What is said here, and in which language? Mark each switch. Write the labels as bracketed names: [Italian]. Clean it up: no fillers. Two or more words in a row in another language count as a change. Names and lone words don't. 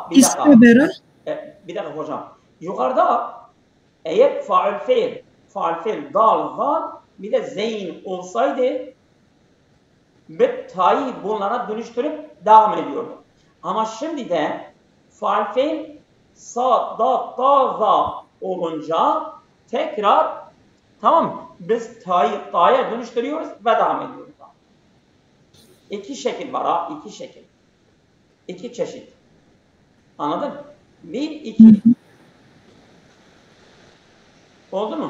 [Turkish] istebera. Bir dakika hocam. Yukarıda eğer faal fiil, dal, zal, bir de zeyn olsaydı bir ta'yı bunlara dönüştürüp devam ediyordu. Ama şimdi de faal fiil sa, da, za olunca tekrar, tamam mı? Biz ta'ya dönüştürüyoruz ve devam ediyoruz. İki şekil var iki şekil. İki çeşit. Anladın? Bir, iki. Oldu mu?